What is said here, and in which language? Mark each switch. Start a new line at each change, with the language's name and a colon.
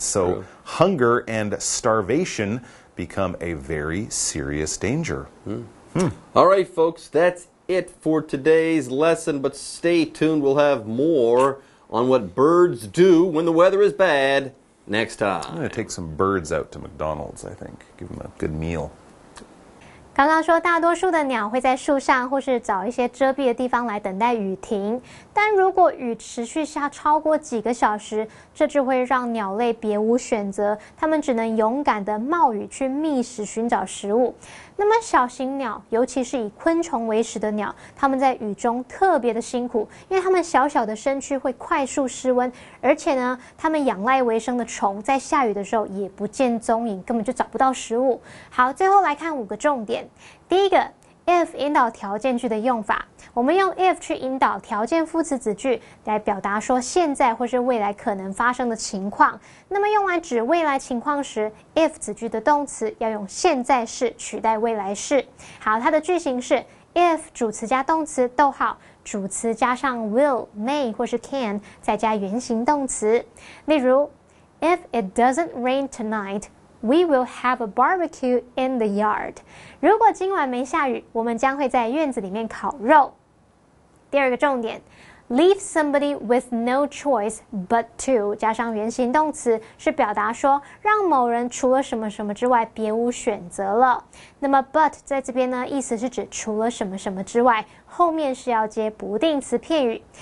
English: So hunger and starvation become a very serious danger. All right, folks, that's it for today's lesson, but stay tuned. We'll have more on what birds do when the weather is bad next time. I'm going to take some birds out to McDonald's, I think. Give them a good meal.
Chinese: 刚刚说大多数的鸟会在树上或是找一些遮蔽的地方来等待雨停，但如果雨持续下超过几个小时，这就会让鸟类别无选择，它们只能勇敢地冒雨去觅食寻找食物。那么小型鸟，尤其是以昆虫为食的鸟，它们在雨中特别的辛苦，因为它们小小的身躯会快速失温，而且呢，它们仰赖为生的虫在下雨的时候也不见踪影，根本就找不到食物。好，最后来看5个重点。第一个 if 引导条件句的用法，我们用 if 去引导条件副词子句来表达说现在或是未来可能发生的情况。那么用来指未来情况时 if 子句的动词要用现在式取代未来式。好，它的句型是 if 主词加动词逗号，主词加上 will may 或是 can 再加原形动词。例如
English: if it doesn't rain tonight We will have a barbecue in the yard.
Chinese: 如果今晚没下雨，我们将会在院子里面烤肉。第二个重点
English: leave somebody with no choice but to
Chinese: 加上原形动词，是表达说让某人除了什么什么之外别无选择了。那么 but 在这边呢，意思是指除了什么什么之外，后面是要接不定词片语。